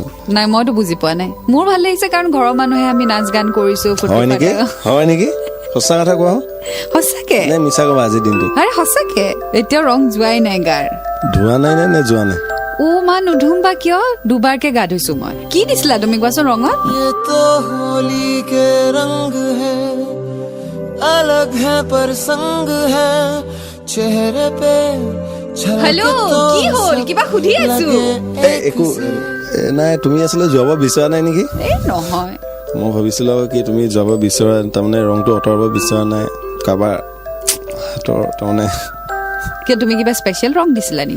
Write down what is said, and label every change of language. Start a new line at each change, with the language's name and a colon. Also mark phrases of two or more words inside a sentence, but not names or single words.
Assamese: নাই মইতো বুজি পোৱা নাই মোৰ ভাল লাগিছে কাৰণ ঘৰৰ মানুহে আমি নাচ গান কৰিছো হয় নেকি সঁচা কথা কোৱা সঁচাকে নে মিছা ক'বা আজিৰ দিনটো আৰে সঁচাকে এতিয়াও ৰং যোৱাই নাই গাৰ ধোৱা নাই নে যোৱা নাই মা নুধুম বা কিয় দুবাৰকে গা ধুইছো মই কি দিছিলা তুমি কোৱাচোন ৰঙত
Hindi: ये तो होली के रंग है अलग है पर संग है चेहरे पे
Assamese: হেল্ল' কি হ'ল কিবা সুধি আছো একো নাই তুমি আছিলে যোৱাব বিচৰা নাই নেকি এই নহয় মই ভাবিছিলো কি তুমি যাব বিচৰা তাৰমানে ৰংটো আঁতৰাব বিচৰা নাই কাৰোবাৰ হাতৰ তাৰমানে কিয় তুমি কিবা স্পেচিয়েল ৰং দিছিলা নেকি